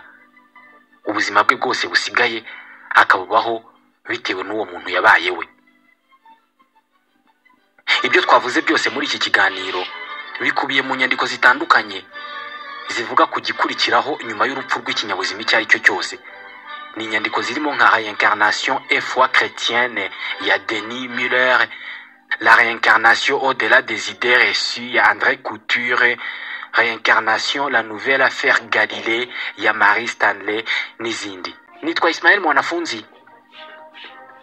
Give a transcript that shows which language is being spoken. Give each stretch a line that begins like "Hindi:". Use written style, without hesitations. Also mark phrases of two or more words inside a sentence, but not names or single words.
Kinyarwanda: Ubuzima bwe bwose busigaye akabubaho bitewe n'uwo muntu yabaye we. Ibyo twavuze byose muri iki kiganiro bikubiye mu nyandiko zitandukanye zivuga ku gikurikiraho nyuma y'urupfu rw'ikinyabuzima icyo ari cyo cyose. Ni inyandiko zirimo nka Réincarnation et foi chrétienne ya Denis Muller, La réincarnation au-delà des idées reçues ya André Couture, Réincarnation, la nouvelle affaire Galilée ya Marie Stanley n'izindi. Nitwa Ismael Mwanafunzi.